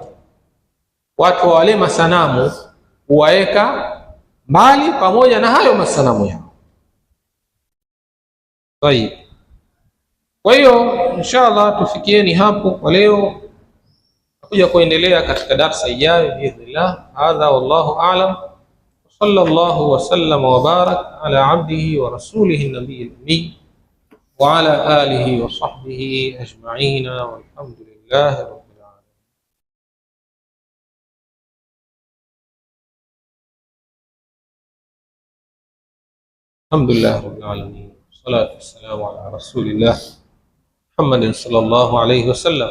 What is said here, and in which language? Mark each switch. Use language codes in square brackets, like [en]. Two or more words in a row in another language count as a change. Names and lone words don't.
[sw] Watu wale masanamu huwaeka mbali pamoja na hayo masanamu yao. Tayeb, kwa hiyo inshallah tufikieni hapo kwa leo, kuja kuendelea katika darasa ijayo biidhnillah. [ar] هذا والله أعلم، صلى الله وسلم وبارك على عبده ورسوله النبي الأمي وعلى آله وصحبه أجمعين، والحمد لله رب العالمين. الحمد لله رب العالمين، الصلاة والسلام على رسول الله محمد صلى الله عليه وسلم.